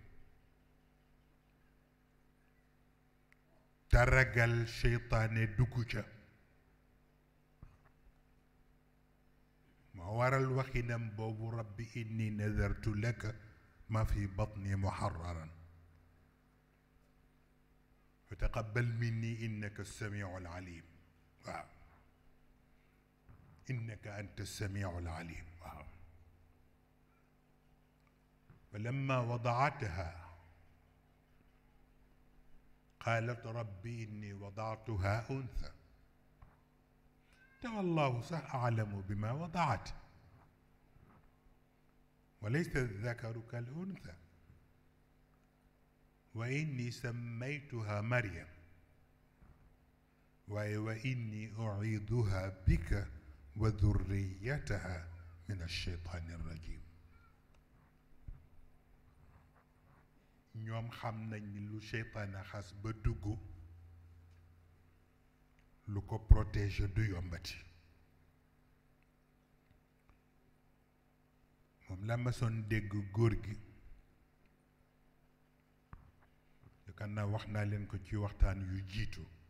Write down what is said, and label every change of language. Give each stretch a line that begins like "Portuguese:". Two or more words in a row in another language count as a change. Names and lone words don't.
Wolof: te ragal seytaane dugg ca moo waral waxinam boobu
Arabic: ربِّ إني نذرت لك ما في بطني محررا فتقبل مني إنك السميع العليم waaw إنك أنت السميع العليم waaw فلما وضعتها قالت ربي إني وضعتها أنثى والله أعلم بما وضعت وليس الذكر كالأنثى وإني سميتها مريم وإني أعيذها بك وذريتها من الشيطان الرجيم
Wolof: ñoom xam nañ ni lu seytaane xas ba dugg lu ko protéger du yombati moom la ma soon dégg góor gi yaakaar naa wax naa leen ko ci waxtaan yu jiitu